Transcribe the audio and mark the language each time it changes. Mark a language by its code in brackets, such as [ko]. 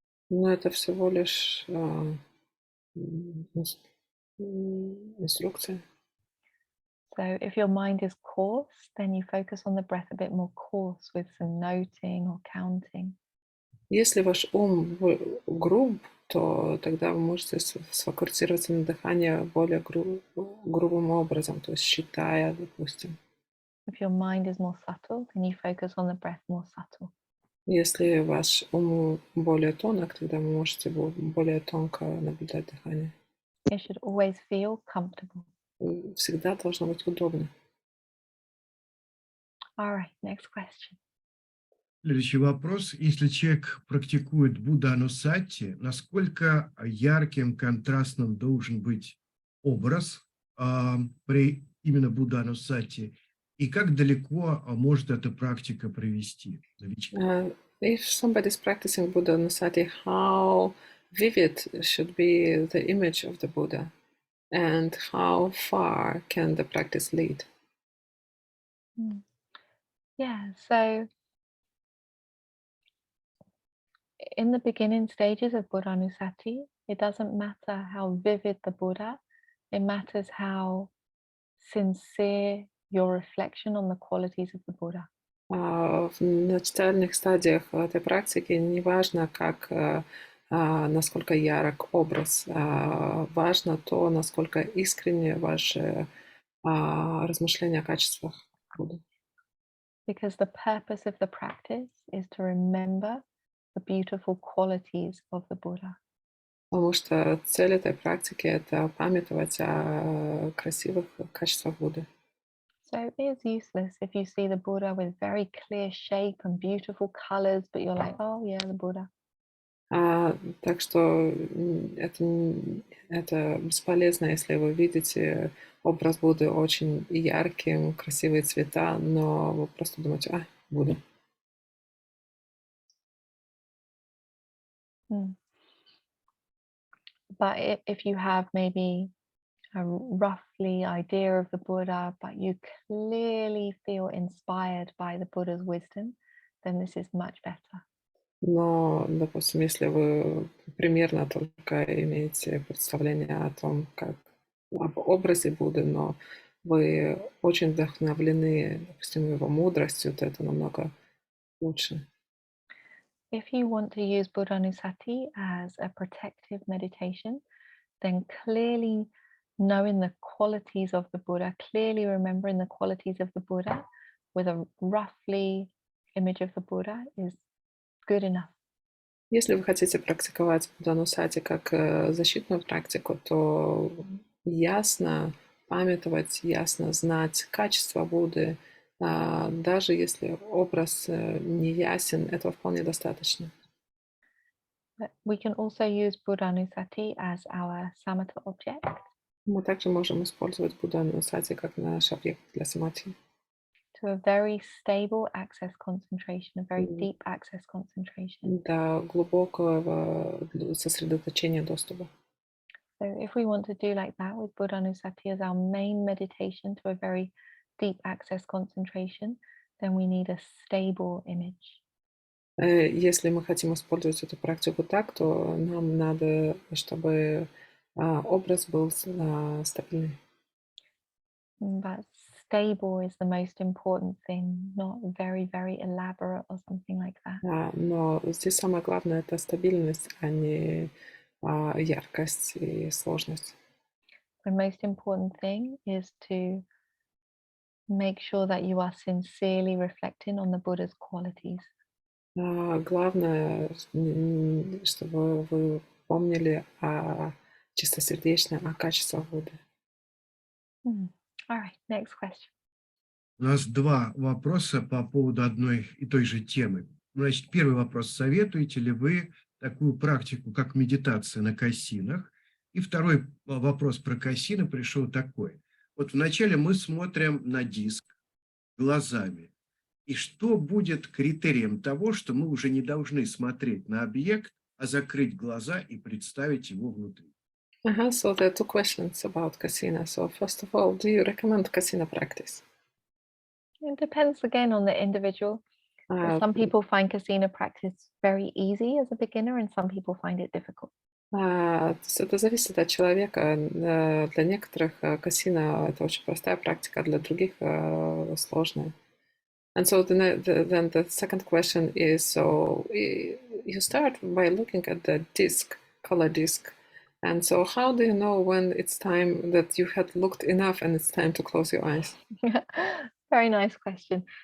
[ru] Но это всего лишь инструкция. [en] So if your mind is coarse, then you focus on the breath a bit more coarse with some noting or counting. [ru] Если ваш ум груб, то тогда вы можете сфокусироваться на дыхании более грубым образом, то есть считая, допустим. [en] If your mind is more subtle, then you focus on the breath more subtle. [ru] Если ваш ум более тонок, тогда вы можете более тонко наблюдать дыхание. [en] It should always feel comfortable. [ru] Всегда должно быть удобно. [en] All right, next question. [ru] Следующий вопрос. Если человек практикует Будда-анусати, насколько ярким, контрастным должен быть образ при именно Будда-анусати, и как далеко может эта практика привести новичка? [en] If somebody's practicing Buddha Anusati, how vivid should be the image of the Buddha, and how far can the practice lead? Yeah, so in the beginning stages of Buddha-anusati, it doesn't matter how vivid the Buddha, it matters how sincere your reflection on the qualities of the Buddha. [ru] В начальных стадиях этой практики неважно, насколько ярок образ, важно то, насколько искренне ваши размышления о качествах Будды. [en] Because the purpose of the practice is to remember the beautiful qualities of the Buddha. [ru] Потому что цель этой практики — это памятовать о красивых качествах Будды. [en] So it is useless if you see the Buddha with very clear shape and beautiful colors, but you're like, oh yeah, the Buddha. [ru] Так что это бесполезно, если вы видите образ Будды очень ярким, красивые цвета, но вы просто думаете: Будда. [en] But if you have maybe a roughly idea of the Buddha, but you clearly feel inspired by the Buddha's wisdom, then this is much better. [ru] Но, допустим, если вы примерно только имеете представление о том, об образе Будды, но вы очень вдохновлены, допустим, его мудростью, то это намного лучше. [en] If you want to use Buddha-anusati as a protective meditation, then clearly knowing the qualities of the Buddha, clearly remembering the qualities of the Buddha with a roughly image of the Buddha is good enough. [ru] Если вы хотите практиковать Будда-анусати как защитную практику, то ясно памятовать, ясно знать качество Будды, даже если образ не ясен, этого вполне достаточно. [en] But we can also use Buddha-anusati as our samatha object. [ru] Мы также можем использовать Будда-анусати как наш объект для самадхи. [en] To a very stable access concentration, a very deep access concentration. [ru] До глубокого сосредоточения доступа. [en] So if we want to do like that with Buddha-anusati as our main meditation to a very deep access concentration, then we need a stable image. [ru] Если мы хотим использовать эту практику так, то нам надо, чтобы образ был стабильный. [en] But stable is the most important thing, not very, very elaborate or something like that. [ru] Но здесь самое главное — это стабильность, а не яркость и сложность. [en] The most important thing is to make sure that you are sincerely reflecting on the Buddha's qualities. [ru] Главное, чтобы вы помнили чистосердечно о качествах Будды. [en] All right, next question. [ru] У нас два вопроса по поводу одной и той же темы. Значит, первый вопрос. Советуете ли вы такую практику, как медитация на кайсинах? И второй вопрос про кайсины пришел такой. Вот вначале мы смотрим на диск глазами. И что будет критерием того, что мы уже не должны смотреть на объект, а закрыть глаза и представить его внутри? [en] So there are two questions about kasina. So first of all, do you recommend kasina practice? It depends again on the individual. Some people find Kasina practice very easy as a beginner, and some people find it difficult. [ru] То есть это зависит от человека. Для некоторых касина — это очень простая практика, а для других сложная. [en] And so then the second question is, so you start by looking at the disc, color disc. And so how do you know when it's time that you had looked enough and it's time to close your eyes? Very nice question.